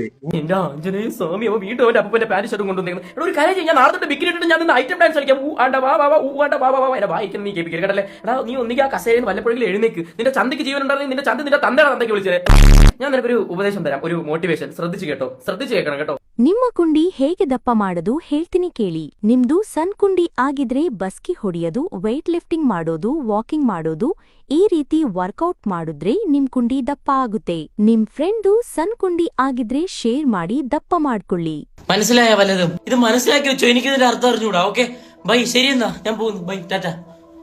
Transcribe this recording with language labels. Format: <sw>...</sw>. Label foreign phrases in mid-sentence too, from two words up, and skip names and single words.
<ml>എന്റെ ആഞ്ജനേയ സ്വാമി, അവൻ വീണ്ടും അവന്റെ അപ്പന്റെ പാന്റ് ഷർട്ടും കൊണ്ടുവന്നേക്കുന്നത്. ഒരു കാര്യം ചെയ്യാൻ നാളെ തൊട്ട് ബിക്കിനി ഇട്ടിട്ട് ഞാൻ നിന്ന് ഐറ്റം ഡാൻസ് കളിക്കാം. എന്നെ വായിക്കുന്ന നീ കേൾപ്പിക്കരുത് കേട്ടല്ലേ. എടാ നീ ഒന്നിക്ക് ആ കസേരയിൽ വല്ലപ്പോഴെങ്കിലും എഴുന്നേക്ക്. നിന്റെ ചന്തയ്ക്ക് ജീവൻ ഉണ്ടായിരുന്നെങ്കിൽ നിന്റെ ചന്ത നിന്റെ തന്തയുടെ തന്തയ്ക്ക് വിളിച്ചേ. ഞാൻ നിനക്കൊരു ഉപദേശം തരാം, ഒരു മോട്ടിവേഷൻ. ശ്രദ്ധിച്ചു കേട്ടോ, ശ്രദ്ധിച്ചു കേൾക്കണം കേട്ടോ.</ml> <kn>ನಿಮ್ಮ ಕುಂಡಿ ಹೇಗೆ ದಪ್ಪ ಮಾಡೋದು ಹೇಳ್ತೀನಿ ಕೇಳಿ. ನಿಮ್ದು ಸಣ್ಣ ಕುಂಡಿ ಆಗಿದ್ರೆ ಬಸ್ಕಿ ಹೊಡೆಯೋದು,</kn> <en>weight lifting</en> <kn>ಮಾಡೋದು, ವಾಕಿಂಗ್ ಮಾಡೋದು, ಈ ರೀತಿ ವರ್ಕೌಟ್ ಮಾಡಿದ್ರೆ ನಿಮ್ ಕುಂಡಿ ದಪ್ಪ ಆಗುತ್ತೆ. ನಿಮ್ ಫ್ರೆಂಡು ಸಣ್ಣ ಕುಂಡಿ ಆಗಿದ್ರೆ ಶೇರ್ ಮಾಡಿ ದಪ್ಪ ಮಾಡ್ಕೊಳ್ಳಿ.</kn> <ml>മനസ്സിലായ വല്ലതും? ഇത് മനസ്സിലാക്കി വെച്ചോ, എനിക്കിതിന്റെ അർത്ഥം അറിഞ്ഞൂടാ.</ml> <en>okay bye,</en> <ml>ശരി എന്നാ ഞാൻ പോകുന്നു. ബൈ, ടാറ്റ.</ml>